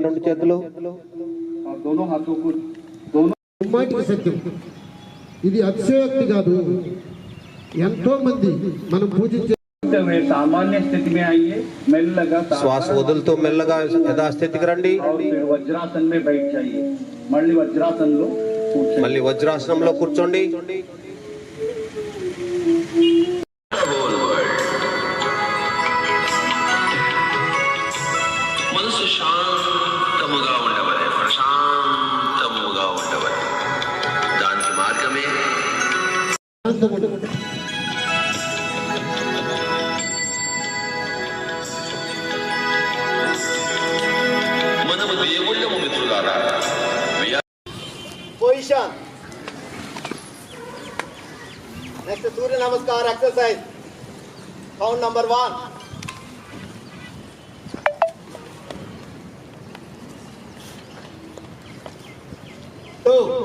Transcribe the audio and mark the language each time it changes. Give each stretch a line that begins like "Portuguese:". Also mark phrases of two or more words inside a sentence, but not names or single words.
Telugu: రెండు చేతులు సత్యం. ఇది అతిశయోక్తి కాదు. ఎంతో మంది మనం పూజించే
Hindi: सामान्य स्थिति में आइए,
Telugu: మెల్లగా శ్వాస వదులుతూ మెల్లగా యథాస్థితికి రండి.
Hindi: వజ్రాసన్ में बैठ जाइए.
Telugu: మళ్ళీ వజ్రాసనంలో కూర్చోండి. మళ్ళీ వజ్రాసనంలో కూర్చోండి. మనసు శాంతముగా ఉండవలే, ప్రశాంతముగా ఉండవలే. దానికి మార్గమే మనము దేవుళ్ళము మిత్రులారా.
English: Position. Next Surya Namaskar exercise. Count number 1. 2.